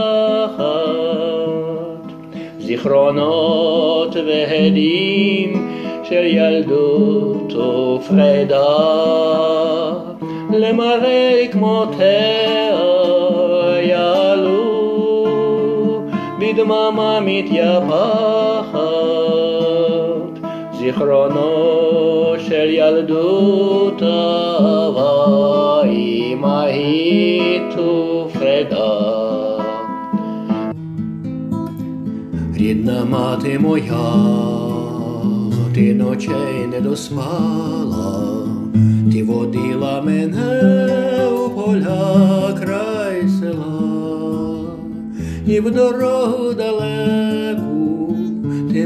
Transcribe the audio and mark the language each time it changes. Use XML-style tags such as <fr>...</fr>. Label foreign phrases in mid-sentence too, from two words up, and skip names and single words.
<he>זיכרונות והדים של ילדות ופרידה, למראה רקמותיה יעלו בדממה מתייפחת. זיכרונו של ילדות אהבה אמהית ופרידה.</he> <uk>Рідна мати моя, ти ночей не доспала, ти водила мене у поля край села, і в дорогу далеку ти</uk>